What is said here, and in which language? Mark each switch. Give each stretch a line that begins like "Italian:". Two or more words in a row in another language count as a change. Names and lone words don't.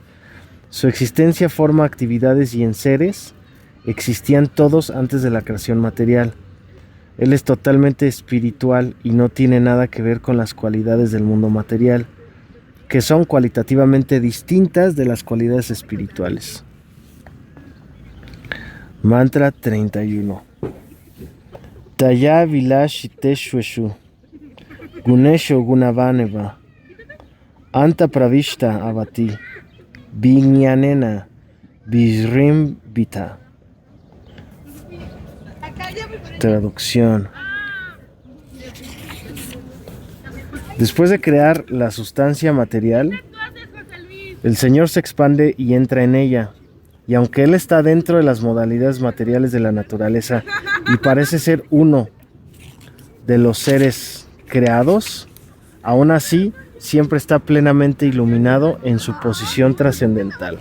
Spanish: Su existencia forma actividades y enseres existían todos antes de la creación material. Él es totalmente espiritual y no tiene nada que ver con las cualidades del mundo material, que son cualitativamente distintas de las cualidades espirituales. Mantra 31.
Sanskrit: Taya Vilashiteshweshu Gunesho Gunavaneva Anta Pravishta Avati Vignanena Visrim Vita.
Spanish: Traducción: después de crear la sustancia material, el Señor se expande y entra en ella. Y aunque Él está dentro de las modalidades materiales de la naturaleza y parece ser uno de los seres creados, aún así siempre está plenamente iluminado en su posición trascendental.